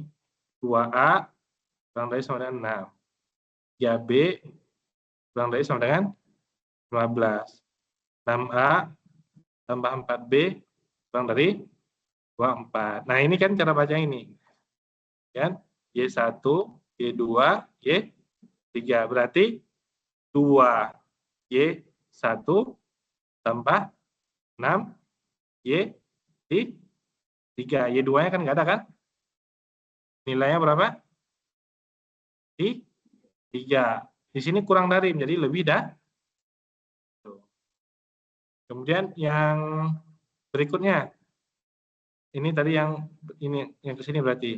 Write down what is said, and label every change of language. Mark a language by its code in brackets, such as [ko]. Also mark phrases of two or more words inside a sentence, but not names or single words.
[id] 2A kurang dari sama dengan 6. 3B kurang dari sama dengan 15. 6A tambah 4B kurang dari 24. Nah, ini kan cara baca ini. Kan? Y1, Y2, Y3. Berarti 2Y1 tambah 6 Y3. Y2-nya kan nggak ada kan? Nilainya berapa? 3. Di sini kurang dari, menjadi lebih dah. Kemudian yang berikutnya. Ini tadi yang ke sini berarti.